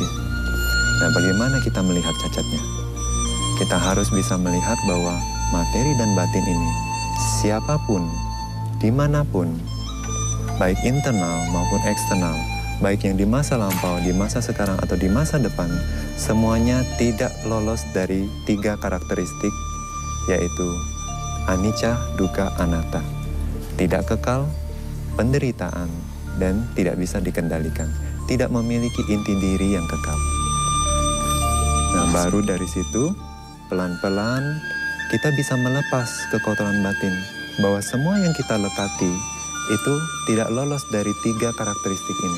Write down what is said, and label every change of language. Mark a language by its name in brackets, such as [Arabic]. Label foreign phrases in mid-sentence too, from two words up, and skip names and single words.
[Indonesian] Nah, bagaimana kita melihat cacatnya? Kita harus bisa melihat bahwa materi dan batin ini, siapapun, dimanapun, baik internal maupun eksternal, baik yang di masa lampau, di masa sekarang, atau di masa depan, semuanya tidak lolos dari 3 karakteristik, yaitu [Pali] anicca, dukkha, anatta. [Indonesian] Tidak kekal, penderitaan, dan tidak bisa dikendalikan. Tidak memiliki inti diri yang kekal. Nah, baru dari situ, pelan-pelan kita bisa melepas kekotoran batin. Bahwa semua yang kita lekati itu tidak lolos dari 3 karakteristik ini.